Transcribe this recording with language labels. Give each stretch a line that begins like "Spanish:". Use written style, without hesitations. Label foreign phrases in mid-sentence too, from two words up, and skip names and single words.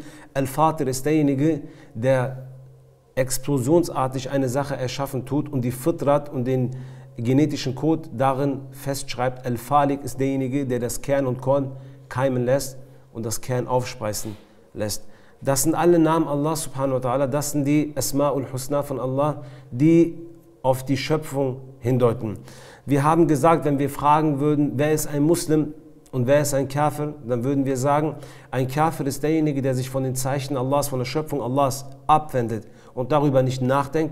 German: Al-Fatir ist derjenige, der explosionsartig eine Sache erschaffen tut und die Fitrat und den genetischen Code darin festschreibt. Al-Falik ist derjenige, der das Kern und Korn keimen lässt und das Kern aufspreisen lässt. Das sind alle Namen
Arabic: الله سبحانه وتعالى,
German: das sind die
Arabic: الأسماء الحسنى
German: von Allah, die auf die Schöpfung hindeuten. Wir haben gesagt, wenn wir fragen würden, wer ist ein Muslim und wer ist ein Kafir, dann würden wir sagen, ein Kafir ist derjenige, der sich von den Zeichen Allahs, von der Schöpfung Allahs abwendet und darüber nicht nachdenkt.